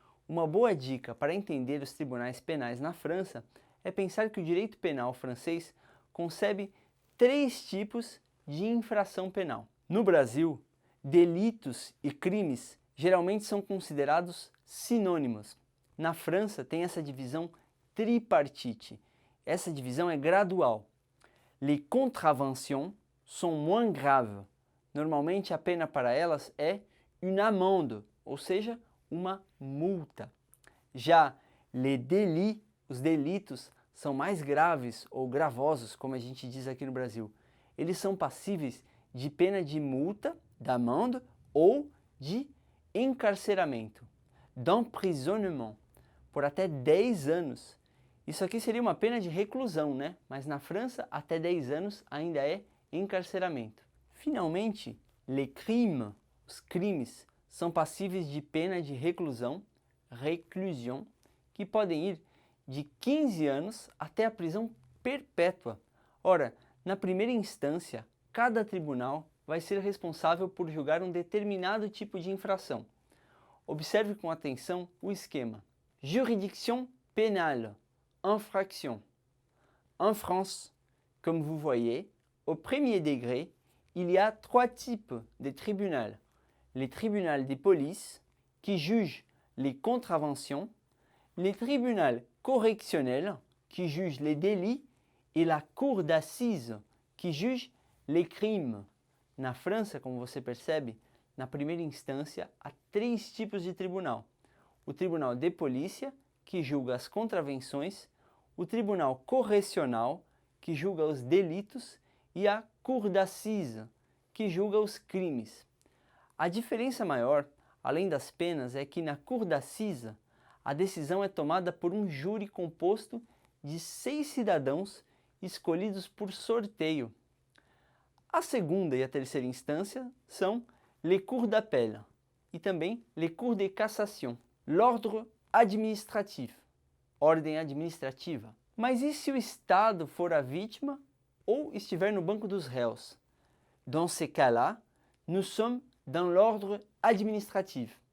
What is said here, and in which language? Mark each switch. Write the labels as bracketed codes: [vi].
[pt] Uma boa dica para entender os tribunais penais na França é pensar que o direito penal francês concebe 3 tipos de infração penal. No Brasil, delitos e crimes geralmente são considerados sinônimos. Na França tem essa divisão tripartite. Essa divisão é gradual. [fr] Les contraventions sont moins graves. [pt] Normalmente a pena para elas é une amende, ou seja, uma multa. Já les délits, os delitos, são mais graves ou gravosos, como a gente diz aqui no Brasil. Eles são passíveis de pena de multa, d'amende ou de encarceramento, d'emprisonnement, por até 10 anos. Isso aqui seria uma pena de reclusão, né? Mas na França, até 10 anos ainda é encarceramento. Finalmente, les crimes, os crimes, são passíveis de pena de reclusão, réclusion, que podem ir de 15 anos até a prisão perpétua. Ora, na primeira instância, cada tribunal vai ser responsável por julgar um determinado tipo de infração. Observe com atenção o esquema. [fr] Juridiction pénale, infraction. En France, comme vous voyez, au premier degré, il y a 3 types de tribunaux. Les tribunaux de police, qui jugent les contraventions, les tribunaux correctionnels, qui jugent les délits, et la cour d'assises, qui juge les crimes. [pt] Na França, como você percebe, na primeira instância há 3 tipos de tribunal. O tribunal de polícia, que julga as contravenções, o tribunal correcional, que julga os delitos, e a cour d'assises, que julga os crimes. A diferença maior, além das penas, é que na cour d'assises a decisão é tomada por um júri composto de 6 cidadãos escolhidos por sorteio. A segunda e a terceira instância são les cours d'appel e também les cours de cassation, l'ordre administratif, ordem administrativa. Mas e se o Estado for a vítima ou estiver no banco dos réus? [fr] Dans ces cas-là, nous sommes dans l'ordre administratif.